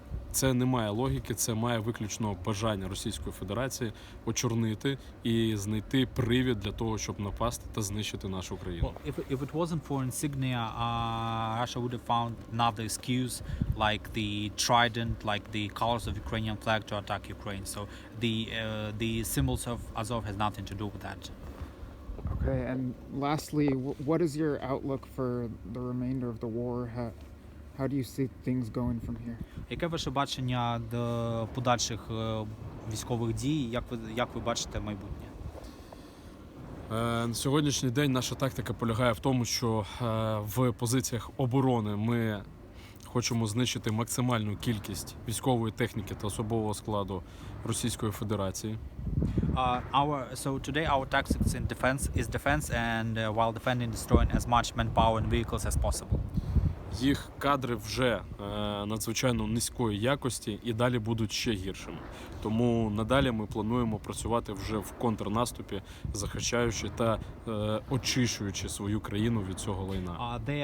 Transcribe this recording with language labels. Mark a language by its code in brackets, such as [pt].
[uk] Це не має логіки, це має виключно бажання Російської Федерації очорнити і знайти привід для того, щоб напасти та знищити нашу країну. [en] Well, if it wasn't for insignia, Russia would have found another excuse, like the trident, like the colors of Ukrainian flag, to attack Ukraine. So the symbols of Azov has nothing to do with that. Okay, and lastly, what is your outlook for the remainder of the war? How do you see things going from here? [uk] Яке ваше бачення до подальших військових дій? Як ви бачите майбутнє? На сьогоднішній день наша тактика полягає в тому, що в позиціях оборони ми хочемо знищити максимальну кількість військової техніки та особового складу Російської Федерації. [en] So today our tactics in defense and while defending, destroying as much manpower and vehicles as possible. [uk] Їх кадри вже надзвичайно низької якості і далі будуть ще гіршими. Тому надалі ми плануємо працювати вже в контрнаступі, захищаючи та очищуючи свою країну від цього лайна.